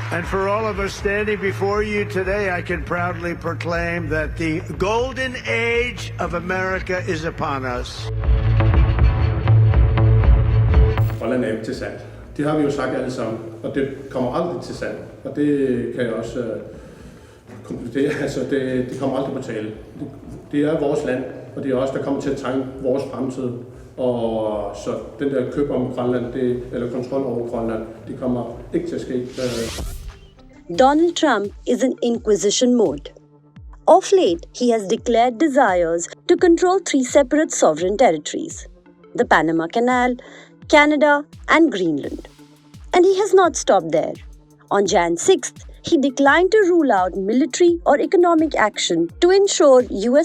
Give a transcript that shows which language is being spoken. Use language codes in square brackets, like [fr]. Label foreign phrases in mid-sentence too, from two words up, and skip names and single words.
[en] And for all of us standing before you today, I can proudly proclaim that the golden age of America is upon us. [da] Grønland er ikke til salg. Det har vi jo sagt alle sammen, og det kommer aldrig til salg. Og det kan jeg også konkludere. Altså, det kommer aldrig på tale. Det er vores land, og det er også der kommer til at tegne vores fremtid. Og så den der køb om Grønland, eller kontrol over Grønland, det kommer ikke til at ske. [en] Donald Trump is in inquisition mode. Of late, he has declared desires to control 3 separate sovereign territories: the Panama Canal, Canada, and Greenland. And he has not stopped there. On Jan 6th, he declined to rule out military or economic action to ensure U.S.